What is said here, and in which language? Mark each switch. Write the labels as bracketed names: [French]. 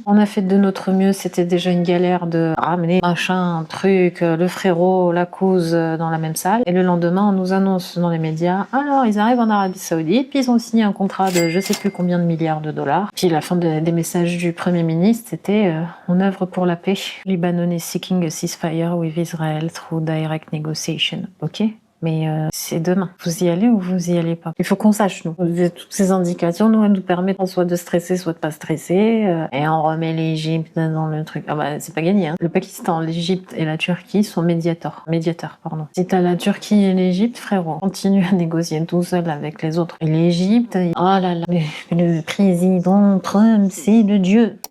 [French] On a fait de notre mieux, c'était déjà une galère de ramener machin, truc, le frérot, la cause dans la même salle. Et le lendemain, on nous annonce dans les médias, alors ils arrivent en Arabie Saoudite, puis ils ont signé un contrat de je sais plus combien de milliards de dollars. Puis la fin des messages du Premier ministre, c'était on œuvre pour la paix. [English] Lebanon is seeking a ceasefire with Israel through direct negotiation. [French] Ok? Mais c'est demain. Vous y allez ou vous y allez pas? Il faut qu'on sache, nous. Toutes ces indications, nous, elles nous permettent soit de stresser, soit de pas stresser. Et on remet l'Égypte dans le truc. Ah bah, c'est pas gagné, hein. Le Pakistan, l'Égypte et la Turquie sont médiateurs. Si t'as la Turquie et l'Égypte, frérot, continue à négocier tout seul avec les autres. Et l'Égypte, oh là là, le président Trump, c'est le dieu.